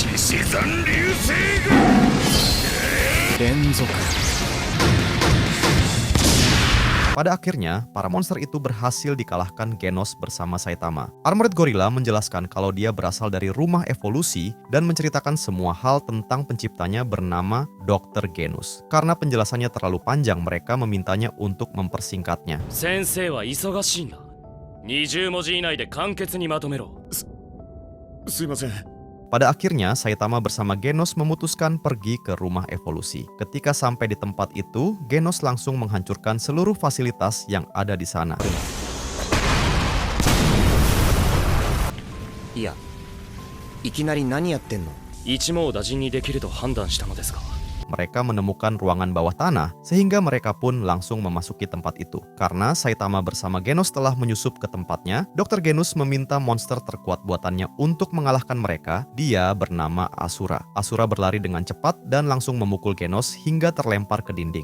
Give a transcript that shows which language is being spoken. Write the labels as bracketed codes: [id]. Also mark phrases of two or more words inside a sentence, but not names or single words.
[id] Pada akhirnya, para monster itu berhasil dikalahkan Genos bersama Saitama. Armored Gorilla menjelaskan kalau dia berasal dari rumah evolusi dan menceritakan semua hal tentang penciptanya bernama Dr. Genus. Karena penjelasannya terlalu panjang, mereka memintanya untuk mempersingkatnya. [ja] 先生は忙しいんだ. 20文字以内で簡潔にまとめろ。すいません。 [id] Pada akhirnya, Saitama bersama Genos memutuskan pergi ke rumah evolusi. Ketika sampai di tempat itu, Genos langsung menghancurkan seluruh fasilitas yang ada di sana. [ja] いや、いきなり何やってんの？一網打尽にできると判断したのですが。 [id] Mereka menemukan ruangan bawah tanah, sehingga mereka pun langsung memasuki tempat itu. Karena Saitama bersama Genos telah menyusup ke tempatnya, Dr. Genus meminta monster terkuat buatannya untuk mengalahkan mereka. Dia bernama Asura. Asura berlari dengan cepat dan langsung memukul Genos hingga terlempar ke dinding.